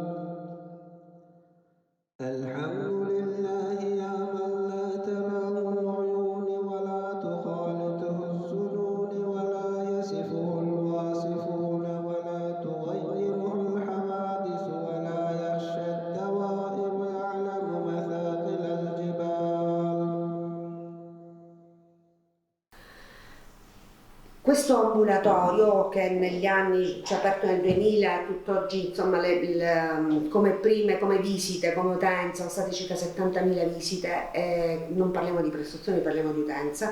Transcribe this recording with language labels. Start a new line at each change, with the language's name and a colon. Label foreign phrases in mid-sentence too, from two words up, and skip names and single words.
Arabic: الحمد لله يا من لا تراه العيون ولا تخالطه الظنون ولا يصفه الواصفون ولا تغيره الحوادث ولا يخشى الدوائر يعلم مثاقل الجبال.
Italian: Questo ambulatorio, che negli anni ci ha aperto nel 2000, tutt'oggi insomma come visite, come utenza, sono state circa 70.000 visite, non parliamo di prestazioni, parliamo di utenza.